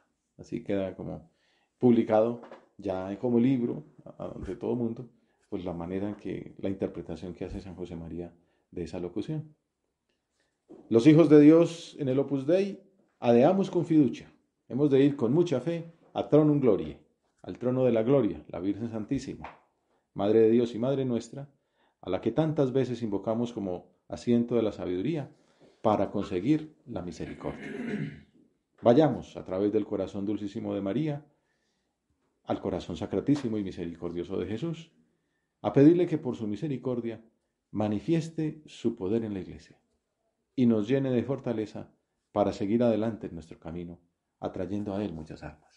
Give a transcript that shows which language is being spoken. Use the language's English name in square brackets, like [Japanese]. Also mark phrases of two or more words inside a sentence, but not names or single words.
[Spanish] Así queda como publicado ya como libro ante todo el mundo, pues la manera en que, la interpretación que hace San José María de esa locución. Los hijos de Dios en el Opus Dei, [Latin] adeamus con fiducia. [Spanish] Hemos de ir con mucha fe a [Latin] tronum gloriae, [Spanish] al trono de la gloria, la Virgen Santísima, Madre de Dios y Madre nuestra, a la que tantas veces invocamos como asiento de la sabiduría, para conseguir la misericordia. Vayamos a través del corazón dulcísimo de María al corazón sacratísimo y misericordioso de Jesús, a pedirle que por su misericordia manifieste su poder en la Iglesia y nos llene de fortaleza para seguir adelante en nuestro camino, atrayendo a Él muchas almas.